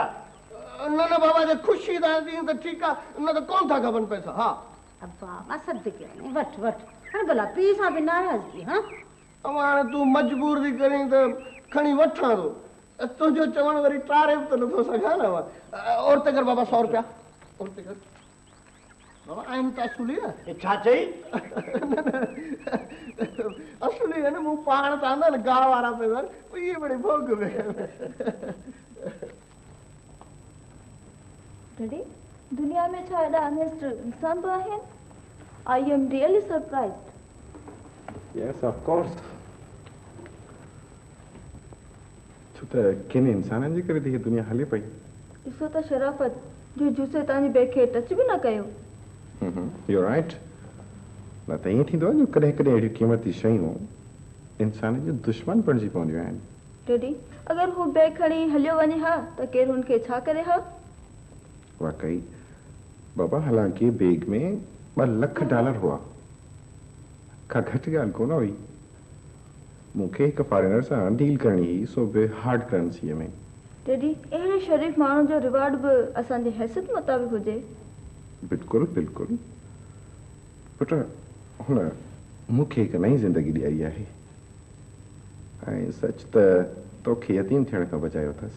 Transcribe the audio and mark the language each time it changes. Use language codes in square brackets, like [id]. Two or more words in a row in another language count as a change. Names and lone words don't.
[sd] न न बाबा जे ख़ुशी था ॾींहुं त ठीकु आहे न त कोन था खपनि पैसा। हा अब्बा मां सद कयां वठ वठ हाणे भला पीउ सां बि नाराज़गी। हा हाणे तूं मजबूर थी करीं त खणी वठां थो। तुंहिंजो चवणु वरी टारे बि त नथो सघां न। और ते कर बाबा 100 रुपया और ते कर। बाबा आहिनि त असुली न। छा चई? असुली आहे न। मूं पाण त आंदा न गाह वारा पेवर इहे बड़े भोग में। डैडी दुनिया में छा एॾा ऑनेस्ट इंसान बि आहिनि? [en] I am really surprised. yes of course. [sd] छो त किन इंसाननि जे करे हीअ दुनिया हले पई। ॾिसो त शराफ़त जो जूसे तव्हांजी बैग खे टच बि न कयो। [en] you right. [sd] न त ईअं थींदो आहे जो कॾहिं कॾहिं अहिड़ियूं क़ीमती शयूं इंसान जो दुश्मन बणिजी पवंदियूं आहिनि। डैडी अगरि हू बैग खणी हलियो वञे हा त केरु हुनखे छा करे हा? वाकई बाबा हालांकि बैग में $2 लख हुआ। का घटि ॻाल्हि कोन हुई। मूंखे हिकु फॉरेनर सां डील करणी हुई सो बि [en] hard currency [sd] में। डैडी अहिड़े शरीफ़ माण्हू जो रिवार्ड बि असांजी हैसियत मुताबिक़ हुजे। बिल्कुलु बिल्कुलु पुट हुन मूंखे हिकु नई ज़िंदगी ॾियारी आहे ऐं सच त तोखे यतीम थियण खां बचायो अथसि।